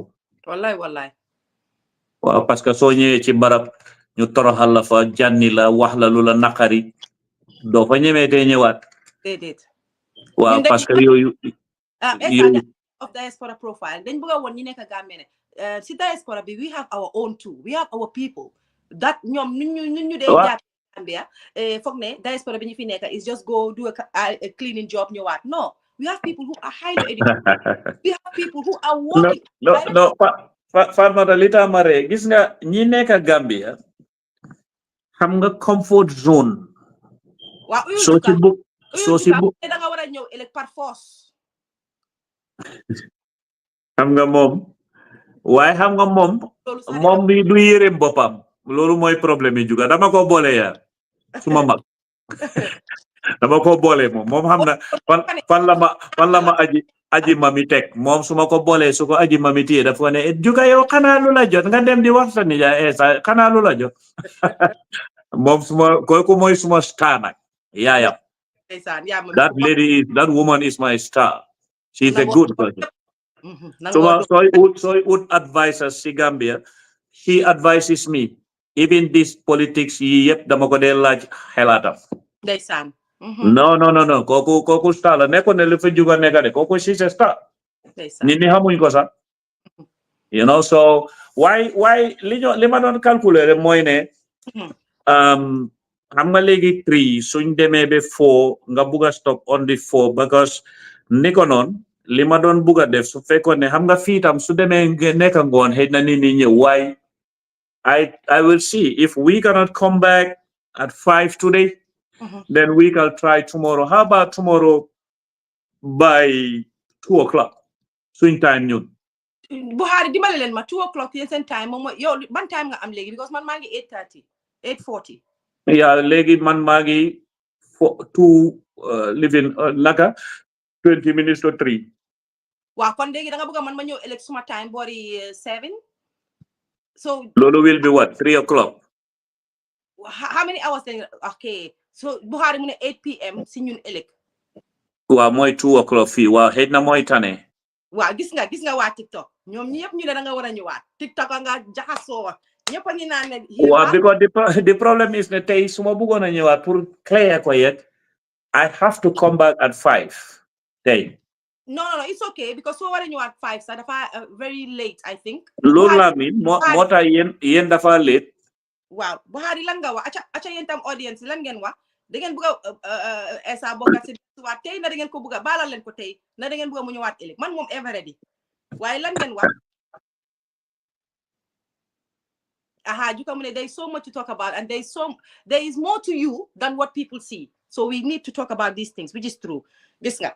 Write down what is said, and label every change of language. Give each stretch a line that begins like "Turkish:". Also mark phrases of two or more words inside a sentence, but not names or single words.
Wolof: wallahi waaw parce que soo ñëwee ci barab ñu toroxal la fa jànni la wax la lu la naqari doo fa ñemeetee ñëwaat déedéet waaw parce que yooyu
English: of diaspora profile
Wolof: dañ bëgg woon ñi nekk Gambie si diaspora bi
English: we have our own too, we have our people that
Wolof: ñoom ñu dee jàpp Gambia foog ne diaspora bi ñu fi nekk
English: is just go do a cleaning job
Wolof: ñëwaat.
English: No, we have people who are highly educated. We have people who are working.
Wolof: No Fatoumata li tax ma ree gis nga ñi nekk Gambia xam nga
English: comfort zone.
Wolof: waaw soo si bu da nga war a ñëw elect
French: par force.
Wolof: xam nga moom waaye xam nga moom bi du yërëm boppam loolu mooy problème yi juga dama ko boole yaa suma mag dama ko boole moom xam na fan la ma aji mami teg moom su ma ko boolee su ko aji mami téye dafa ne juga yow xanaa lu la jot nga dem di wax sa nijaay Essa xanaa lu la jot moom kooku mooy suma star nag yaayam.
English: That woman is my star. She's a good person. So soy ut advisors si Gambia, she advises me. Even this politics yep
Wolof: dama ko dee laaj xelaatam. Ndeysaan.
English: No.
Wolof: Kooku star la nekkoon ne lu fa juga nekka de kooku
English: she's a star.
Wolof: Nit ñi xamuñ ko sax.
English: You know, so why
Wolof: li ma doon calculer mooy ne xam nga léegi 3 suñ demee ba 4 nga bugg a
English: stop on the 4 because
Wolof: ni ko noon li ma doon bugg a def su fekkoon ne xam nga fii tam su demee nekk ngoon xëy na nit ñi ñëw waaye
English: I will see if we cannot come back at 5 today then we can try tomorrow. How about tomorrow by 2 o'clock suñ time ñun
Wolof: Buhari dimbale leen ma 2 o'clock yéen seen time moom yow ban time nga am léegi because man maa ngi 8:30 8:40 yeah léegi man maa ngi 2 living naka
English: 20 minutes to 3
Wolof: waaw kon léegi da nga bëgg man ma ñëw elect suma time boori 7 so
English: loolu will be what 3 o'clock how many hours then? Okay, so Buhari
Wolof: mu ne
English: 8 p.m. si ñun elect
Wolof: waaw mooy 2 o'clock fii waaw xëy na mooy tane waaw gis nga waa TikTok ñoom ñi yëpp ñu ne da nga war a ñëwaat TikTok nga jaxasoo ñëpp a ngi naan ne
English: waaw because the problem is
Wolof: ne tey su ma bëggoon a ñëwaat
French: pour créer
English: ko yet I have to come back at 5 tey no it's okay because
Wolof: soo war a ñëwaat 5 sax dafa
English: very late I think
Wolof: loolu laa miin moo tax yéen dafa late waaw Buhari lan nga wax aca yéen tam audience lan ngeen wax da ngeen bëgg a Essa Bokarr Sey waat tey na da ngeen ko bëgg a baalal leen ko tey na da ngeen bëgg a mu ñëwaat ëllëg man moom
English: ever ready
Wolof: waaye lan ngeen wax Juka mu ne
English: there is so much to talk about and there is more to you than what people see, so we need to talk about these things, which is true.
Wolof: Gis nga